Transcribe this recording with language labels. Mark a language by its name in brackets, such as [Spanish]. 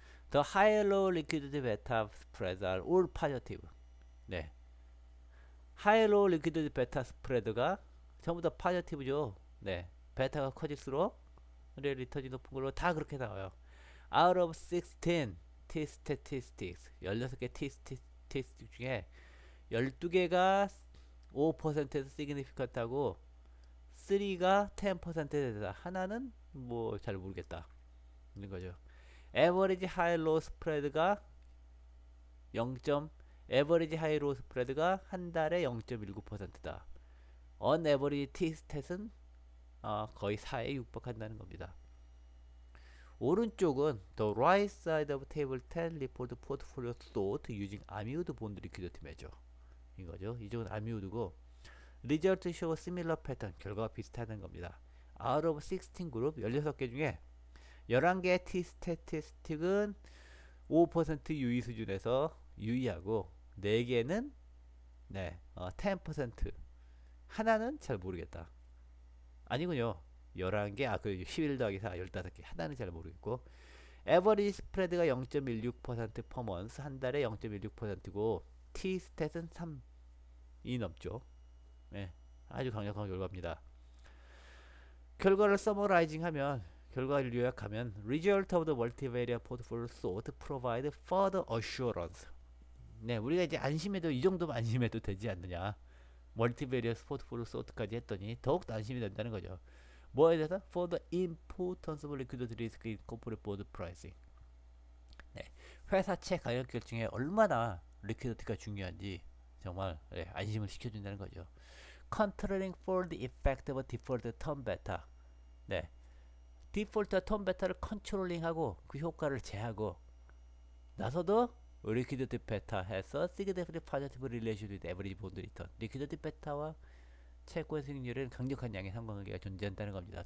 [English] The higher low liquidity beta spreads are all positive. [Korean] 네. higher low liquidity beta spread가 전부 다 positive죠. 네. 베타가 커질수록 리턴이 높은 걸로 다 그렇게 나와요. [English] Out of 16 T statistics [Korean] 16개 T statistics 중에 12개가 5%에서 significant하고 3가 10%에서 하나는 뭐 잘 모르겠다 있는 거죠. [English] Average high low spread가 0. [Korean] Average high low spread가 한 달에 0.19%다. On average T stat은 거의 4에 육박한다는 겁니다. [English] 오른쪽은 the right side of table 10 report portfolio sort using 아미우드 bond liquidity measure 이거죠. [Korean] 이쪽은 아미우드고 [English] result show similar pattern [Korean] 결과가 비슷하다는 겁니다. out of 16 그룹 16개 중에 11개의 T statistic은 5% 유의 수준에서 유의하고 4개는 네, 10% 하나는 잘 모르겠다. 아니군요. 11개, 그 11 더하기 4, 15개. 하나는 잘 모르겠고. 에버리지 스프레드가 0.16% 퍼먼스, 한 달에 0.16%고, T 스탯은 3이 넘죠. 네, 아주 강력한 결과입니다. 결과를 서머라이징 하면, 결과를 요약하면, [English] Result of the multivariate portfolio sort provide further assurance. [Korean] 네, 우리가 이제 안심해도, 이 정도면 안심해도 되지 않느냐. 멀티베리어스 포트폴리오 소트까지 했더니 더욱더 안심이 된다는 거죠. 뭐에 대해서? [English] For the importance of liquidity risk in corporate bond pricing. [Korean] 네, 회사채 가격 결정에 얼마나 리퀴디티가 중요한지 정말 네, 안심을 시켜준다는 거죠. [English] Controlling for the effect of default term beta. [Korean] 네, 디폴트와 톤 베타를 컨트롤링하고 그 효과를 제하고 나서도 리퀴드 베타 해서 시그니피컨트 포지티브 릴레이션 위드 에버리지 본드 리턴 리퀴드 베타와 채권의 수익률은 강력한 양의 상관관계가 존재한다는 겁니다.